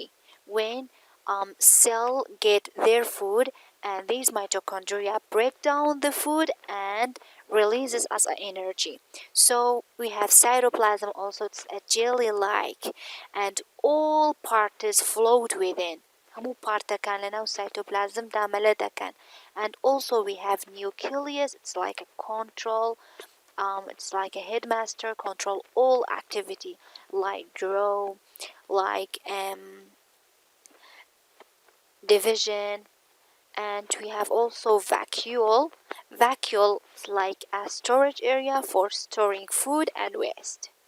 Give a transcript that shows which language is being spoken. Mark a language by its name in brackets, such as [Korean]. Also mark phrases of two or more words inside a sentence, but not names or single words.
[English] When cell get their food, and these mitochondria break down the food and releases as energy. So we have cytoplasm also. It's a jelly-like, and all parts float within. [Central Kurdish] هەموو پارتەکان لەناو سایتۆپلازمدا مەلە دەکەن. [English] And also we have nucleus. It's like a control. It's like a headmaster, control all activity like grow, like division. And we have also vacuole. Vacuole is like a storage area for storing food and waste.